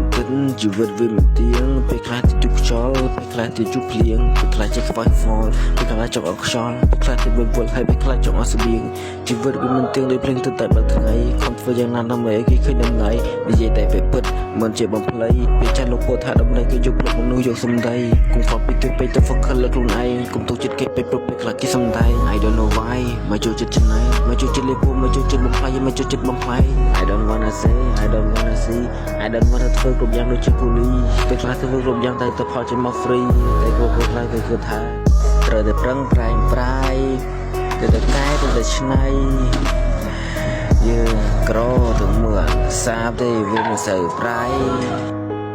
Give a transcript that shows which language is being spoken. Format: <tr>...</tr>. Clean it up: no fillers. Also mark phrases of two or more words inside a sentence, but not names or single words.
<km>ជីវិតវាមិនទៀងពេលខ្លះទៅជប់ខ្យល់ពេលខ្លះទៅជប់ភ្លៀងពេលខ្លះចេះខ្វាយខ្វល់ពេលខ្លះចង់អត់ខ្យល់ពេលខ្លះទៅមានវល់ហើយពេលខ្លះចង់អត់ស្បៀងជីវិត វាមិនទៀងដូចភ្លៀងទៅតែបើថ្ងៃខំធ្វើយ៉ាងណាដើម្បីឲ្យគេឃើញដំណៃនិយាយតែពេលពិតមិនជាបំភ្លៃពេលចាស់លោកពោលថាដំ ណៃគេយកលោកមនុស្សយកសំដីគុំខ្វល់ពីគេពេកទៅ focus លើខ្លួនឯងគុំទុកចិត្តគេពេកព្រោះពេលខ្លះគេសំដែង</km> <en>I don't know why</en> <km>មកចូលចិត្តច្នៃមកចូលចិត្តលេបពុំមកចូលចិត្តបំផ្លាញមកចូលចិត្តបំផ្លាញ</km> <en>I don't wanna say I don't wanna see I don't wanna</en> <km>ធ្វើគ្រប់យ៉ាងដូចជាគូលីពេលខ្លះធ្វើគ្រប់យ៉ាងតែទៅផលចេញមក free តែគ្រប់ខ្លះគឺថាត្រូវតែប្រឹងប្រែងប្រាយទៅតែកែទៅតែឆ្នៃយើងក្រទៅមើលសាបទេវាមិនសូវប្រៃ</km>